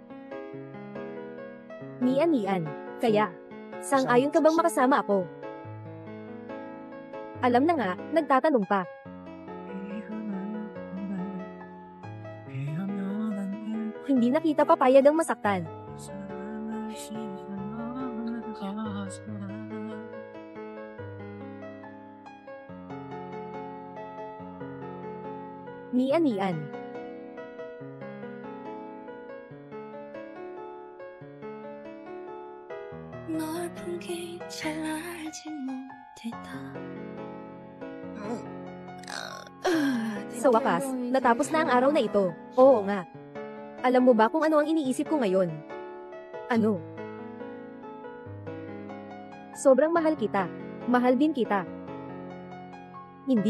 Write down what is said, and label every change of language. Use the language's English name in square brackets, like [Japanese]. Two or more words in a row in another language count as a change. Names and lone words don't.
[Filipino] Nian. Kaya, sang-ayon ka bang makasama ako? Alam na nga, nagtatanong pa. Hindi na kita papayag ang masaktan. Nian. [Korean] 널 보기 잘 알지 못했다. [Filipino] Sa wakas, natapos na ang araw na ito. Oo nga. Alam mo ba kung ano ang iniisip ko ngayon? Ano? Sobrang mahal kita. Mahal din kita. Hindi.